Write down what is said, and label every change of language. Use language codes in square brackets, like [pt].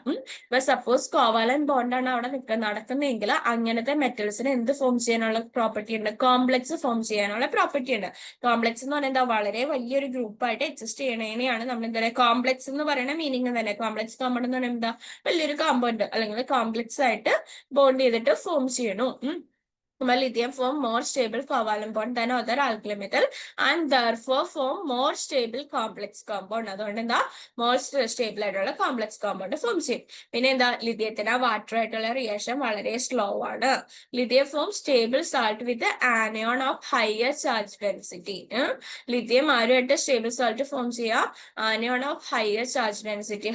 [ml] ഇപ്പൊ suppose covalent ബോണ്ടാണ് അവിടെ നടക്കുന്നതെങ്കിൽ അങ്ങനത്തെ മെറ്റൽസിന് എന്ത് ഫോം ചെയ്യാനുള്ള പ്രോപ്പർട്ടി ഉണ്ട്, കോംപ്ലക്സ് ഫോം ചെയ്യാനുള്ള പ്രോപ്പർട്ടി ഉണ്ട്. കോംപ്ലക്സ് എന്ന് പറഞ്ഞാൽ എന്താ, വളരെ വലിയൊരു ഗ്രൂപ്പായിട്ട് എക്സിസ്റ്റ് ചെയ്യണേനെയാണ് നമ്മൾ എന്താ പറയുക, കോംപ്ലക്സ് എന്ന് പറയുന്ന മീനിങ് തന്നെ. കോംപ്ലക്സ് കോമ്പൗണ്ട് എന്ന് പറയുന്നത് എന്താ, വലിയൊരു കോമ്പൗണ്ട് അല്ലെങ്കിൽ കോംപ്ലക്സ് ആയിട്ട് ബോണ്ട് ചെയ്തിട്ട് ഫോം ചെയ്യണു. [en] Lithium form more stable covalent bond than other alkali metal and therefore form more stable complex compound. [ml] അതുകൊണ്ട് എന്താ, മോർ സ്റ്റേബിൾ ആയിട്ടുള്ള കോംപ്ലക്സ് കോമ്പൗണ്ട് ഫോം ചെയ്യും. പിന്നെ എന്താ, ലിഥിയത്തിന് വാട്ടർ ആയിട്ടുള്ള റിയാക്ഷൻ വളരെ സ്ലോ ആണ്. [en] Lithium form stable salt with anion of higher charge density. [ml] Lithium ആരുമായിട്ട് സ്റ്റേബിൾ സാൾട്ട് ഫോം ചെയ്യാം, [en] Anion of higher charge density.